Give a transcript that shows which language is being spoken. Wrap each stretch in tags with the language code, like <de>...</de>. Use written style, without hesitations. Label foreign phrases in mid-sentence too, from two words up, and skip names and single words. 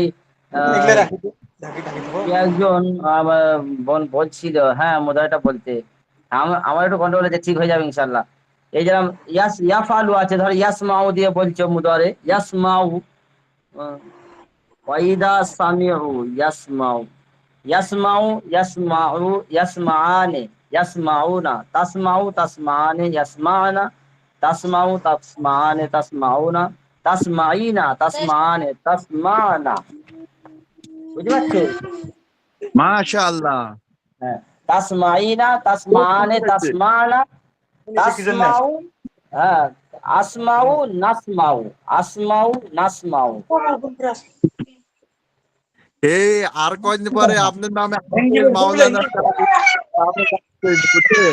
<bn>এগুলো আহ, রাখি ঢাকি ঢাকি দেবো। কি একজন আমার বোন বলছিল, হ্যাঁ মুদারাটা বলতে। আমার একটু কন্ট্রোল আছে, ঠিক হয়ে যাবে ইনশাল্লাহ। এই যেরকম ইয়াফালু আছে, ধর ইয়াসমাউ দিয়ে বলছো মুদারে, ইয়াসমাউ।</bn> <ar>واحدة سامع يسمع، يسمع، يسمع، يسمعان، يسمعون، تسمع، تسمعان، يسمعن، تسمع، تسمعان، تسمعون، تسمعين، تسمعان، تسمعن.</ar> <bn>বুঝতে পারছো? মাশাআল্লাহ। হ্যাঁ, তাসমাইনা, খুব তাসমাআনে, সুন্দর হয়েছে। তাসমানা, নিচে কি জন্য</bn> <ar>তাসমাউ, হ্যাঁ, أسمع، نسمع، أسمع، نسمع.</ar> <bn>এই আর কয়দিন পরে আপনার নামে হাফেজ মাওলানা সাহেব বুঝছেন?</bn>